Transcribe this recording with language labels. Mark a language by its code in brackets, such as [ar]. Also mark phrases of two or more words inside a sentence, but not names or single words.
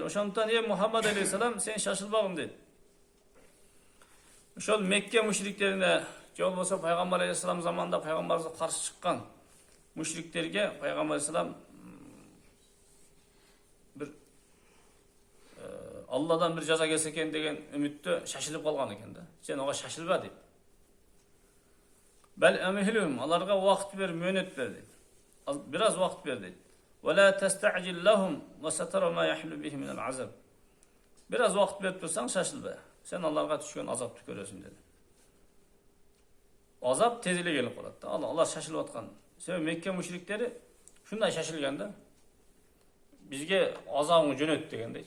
[ky] Ошондон Мухаммад алейхиссалам сен шашылбагын дейт. Ошол Мекке мушриктерине, же болбосо пайгамбар алейхиссалам заманында пайгамбарыбызга каршы чыккан мушриктерге пайгамбар алейхиссалам бир Алладан бир жаза келсе экен деген үмүттө шашылып калган экен да. Сен ага шашылба дейт. [ar] بل أمهلهم, [ky] аларга вакыт бер, мөөнөт бер дейт. Бир аз вакыт бер дейт. [ar] ولا تستعجل لهم وسترى ما يحل به من العذاب. [ky] Бир аз вакыт берип турсаң шашылба. Сен аларга түшкөн азапты көрөсүң dedi. Азап тез эле келип калат да. Алар шашылып аткан. Себеби Мекке мушриктери шундай шашылган да. Бизге азабыңы жөнөт дегендейчи.